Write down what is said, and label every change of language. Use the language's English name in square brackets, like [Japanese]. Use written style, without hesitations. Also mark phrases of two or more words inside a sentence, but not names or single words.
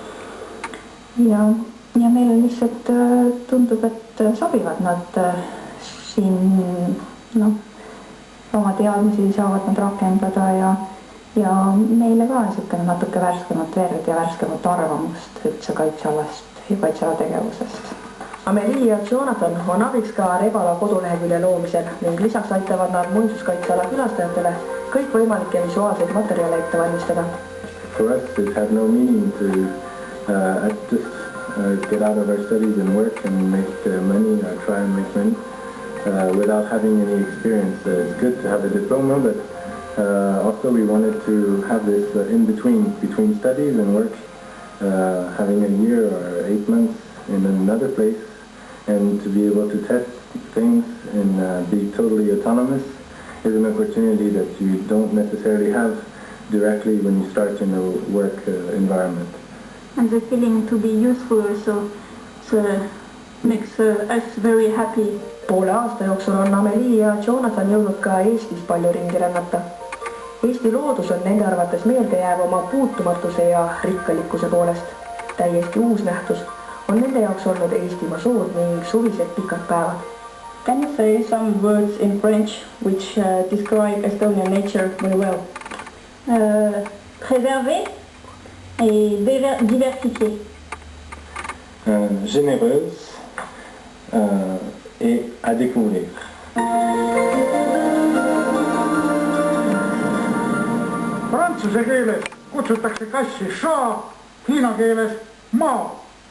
[Estonian] Ja meile lihtsalt tundub, et sobivad nad siin, oma teadmisi saavad nad rakendada ja meile ka niisugune natuke värskemat verd ja värskemat arvamust üldse kaitsealast ja kaitseala tegevusest. Amelie ja Jonathan on abiks ka Revala kodulehekülje loomisel ning lisaks aitavad nad muinsuskaitseala külastajatele kõikvõimalikke visuaalseid materjale ette valmistada. [English] For us it had no meaning to just get out of our studies and work and make money or try and make money without having any experience. It's good to have a diploma, but also we wanted to have this in between studies and work, having a year or 8 months in another place, and to be able to test things and be totally autonomous is an opportunity that you don't necessarily have directly when you start in a work environment. And the feeling to be useful also makes us very happy. [Estonian] Poole aasta jooksul on Amelie ja Jonathan jõudnud ka Eestis palju ringi rännata. Eesti loodus on nende arvates meeldejääv oma puutumatuse ja rikkalikkuse poolest. Täiesti uus nähtus on nende jaoks olnud Eestimaa sood ning suvised pikad päevad. [English] Can you say some words in French which describe Estonian nature very well? [French] Préserver et diversifier. Généreuse et à découvrir. [Estonian] Prantsuse keeles kutsutakse kassi shaa, hiina keeles maa.